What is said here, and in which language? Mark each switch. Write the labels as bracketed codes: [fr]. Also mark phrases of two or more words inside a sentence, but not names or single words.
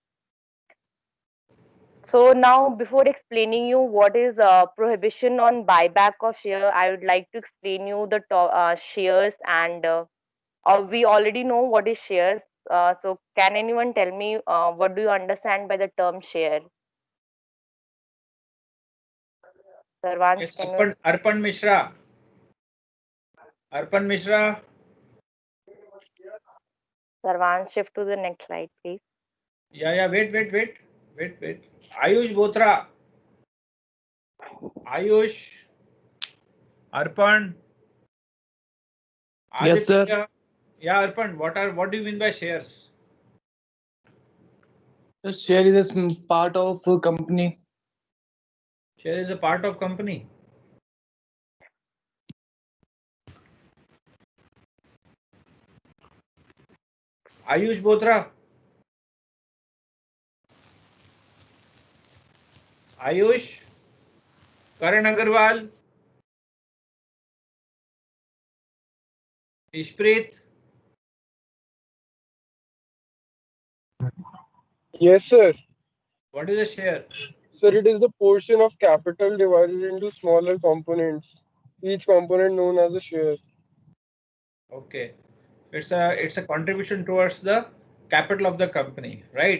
[en] So now, before explaining you what is prohibition on buyback of share, I would like to explain you the shares and we already know what is shares. So can anyone tell me what do you understand by the term share? Sarvansh, Yes. can you? Arpan Mishra. Arpan Mishra. Sarvansh, shift to the next slide, please. Yeah. Yeah. Wait. Ayush Botra. Ayush. Arpan. Yes, sir. Aditya. Yeah. Arpan. What do you mean by shares? The share is a part of a company. Share is a part of company. Ayush Botra. Ayush. Karan Agarwal. Ishpreet. Yes, sir. What is a share? Sir, it is the portion of capital divided into smaller components, each component known as a share. Okay. It's a contribution towards the capital of the company, right?